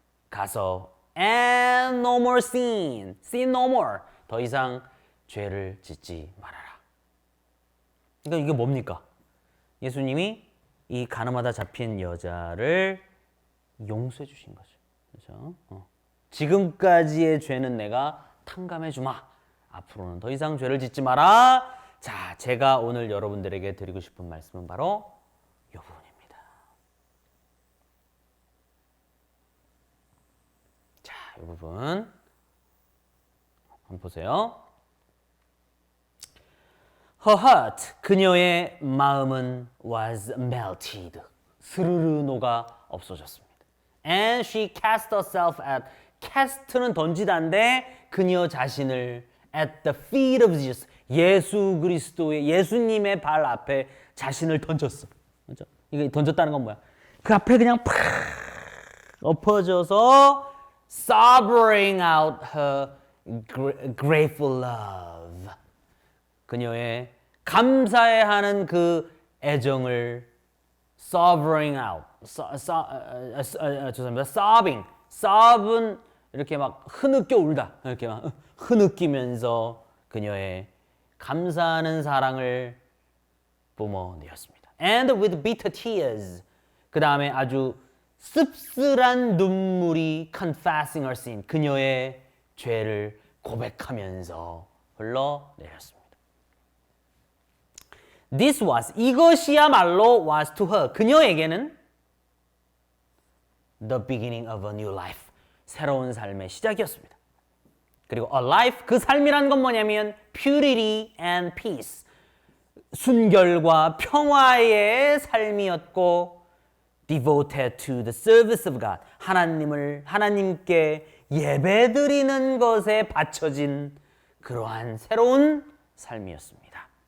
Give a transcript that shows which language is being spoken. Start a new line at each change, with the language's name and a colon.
Korean: 가서
English: and no more sin. Sin no more.
Korean: 더 이상 죄를 짓지 말아라. 그러니까 이게 뭡니까? 예수님이 이 가늠하다 잡힌 여자를 용서해 주신 거죠. 그렇죠? 지금까지의 죄는 내가 탕감해 주마. 앞으로는 더 이상 죄를 짓지 마라. 자, 제가 오늘 여러분들에게 드리고 싶은 말씀은 바로 이 부분입니다. 자, 이 부분 한번 보세요.
English: Her heart,
Korean: 그녀의 마음은
English: was melted.
Korean: 스르르 녹아 없어졌습니다.
English: And she cast herself at,
Korean: cast는 던지다인데 그녀 자신을
English: at the feet of Jesus,
Korean: 예수 그리스도의, 예수님의 발 앞에 자신을 던졌어. 그렇죠? 이게 던졌다는 건 뭐야? 그 앞에 그냥 팍 엎어져서
English: sobbing out her grateful love.
Korean: 그녀의 감사해하는 그 애정을
English: sobbing out,
Korean: 죄송합니다. sobbing, sobb은 이렇게 막 흐느껴 울다, 이렇게 막 흐느끼면서 그녀의 감사하는 사랑을 뿜어내었습니다.
English: And with bitter tears,
Korean: 그 다음에 아주 씁쓸한 눈물이
English: confessing her sin,
Korean: 그녀의 죄를 고백하면서 흘러내렸습니다.
English: This was,
Korean: 이것이야말로
English: was to her,
Korean: 그녀에게는
English: the beginning of a new life,
Korean: 새로운 삶의 시작이었습니다. 그리고
English: a life,
Korean: 그 삶이란 건 뭐냐면
English: purity and peace,
Korean: 순결과 평화의 삶이었고
English: devoted to the service of God,
Korean: 하나님께 예배드리는 것에 바쳐진 그러한 새로운 삶이었습니다.